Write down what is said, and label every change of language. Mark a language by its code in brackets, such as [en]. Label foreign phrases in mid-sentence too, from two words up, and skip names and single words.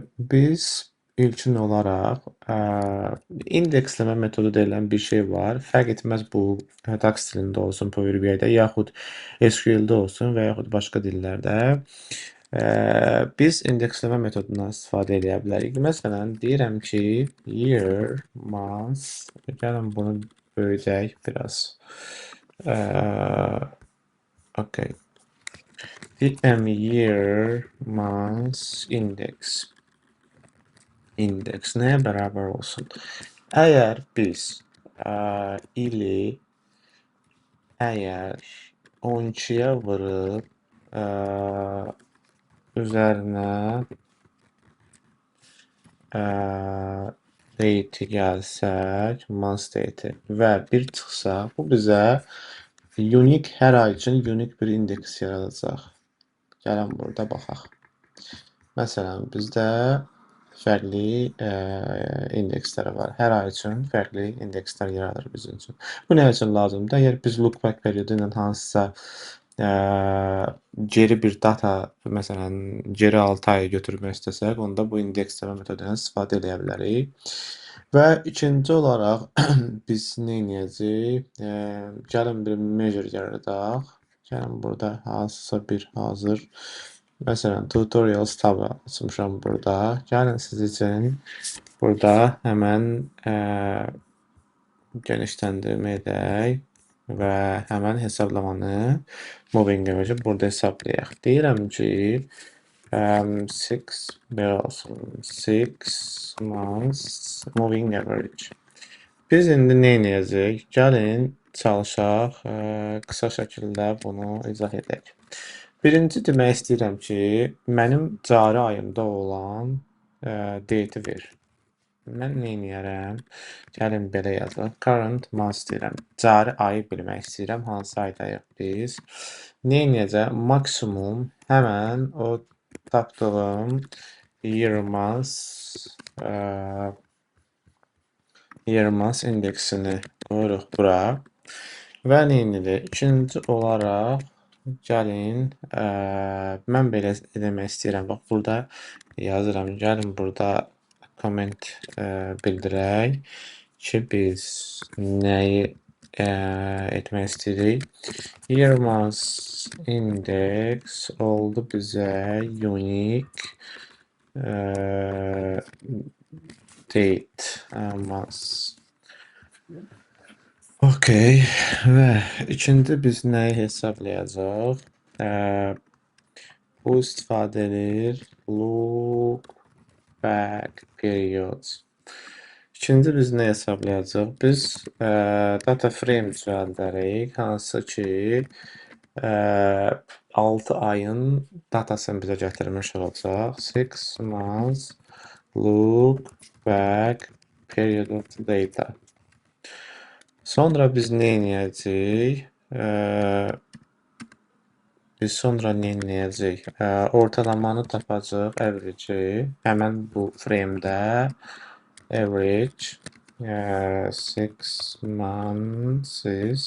[az] Biz ilkin olaraq indeksləmə metodu deyilən bir şey var. Fərq etməz bu DAX dilində olsun, Power BI-də, yaxud SQL-də olsun və yaxud başqa dillərdə. Biz indeksləmə metodundan istifadə edə bilərik. Məsələn, deyirəm ki, [en] year, month, [az] gəlin bunu böyüdək biraz. [en] Okay. Deyirəm year, month, index. [az] İndeks nəyə bərabər olsun? Əgər biz ili əgər 12-yə vurub üzərinə date gəlsək, [en] month date [az] və bir çıxsa, bu bizə unique hər ay üçün unique bir indeks yaradacaq. Gəlin burada baxaq. Məsələn, bizdə fərqli indeksləri var. Hər ay üçün fərqli indekslər yaradır bizim üçün. Bu nə üçün lazımdır? Əgər biz [en] look back [az] periodu ilə hansısa geri bir data, məsələn, geri 6 ayı götürmək istəsək, onda bu indeksləmə metodundan istifadə edə bilərik. Və ikinci olaraq biz nə edəcəyik? Gəlin bir measure yaradaq. Gəlin burada hansısa bir hazır. Məsələn, tutorials tabı açmışam burada. Gəlin siz üçün burada həmən genişləndirmə edək və həmən hesablamanı [en] moving average [az] burada hesablayaq. Deyirəm ki, [en] 6 months moving average. [az] Biz indi nə edəcəyik? Gəlin çalışaq, qısa şəkildə bunu izah edək. Birinci demək istəyirəm ki, mənim cari ayımda olan date-i ver. Mən nə edərəm? Gəlin belə yazaq. [en] Current month deyirəm. [az] Cari ayı bilmək istəyirəm. Hansı aydayıq biz? Nə edəcəm? Maksimum həmən o tapdığım [en] year month [az] indeksini qoyuruq bura. Və nə edirik? İkinci olaraq gəlin, mən belə demək istəyirəm. Bax, burada yazıram. Gəlin burada comment bildirək ki, biz nəyi etmək istəyirik. [en] Year month index [az] oldu bizə [en] unique date month. [az] Okay, və ikinci biz nəyi hesablayacaq? Bu istifadə edir [en] look back periods. [az] İkinci biz nə hesablayacaq? Biz [en] data frame [az] düzəldərik, hansı ki 6 ayın datasını bizə gətirmiş olacaq. [en] 6 months look back period of data. [az] Sonra biz nə edəcəyik? Ortalamanı tapacaq, average-i. Həmən bu frame-də [en] average 6 months.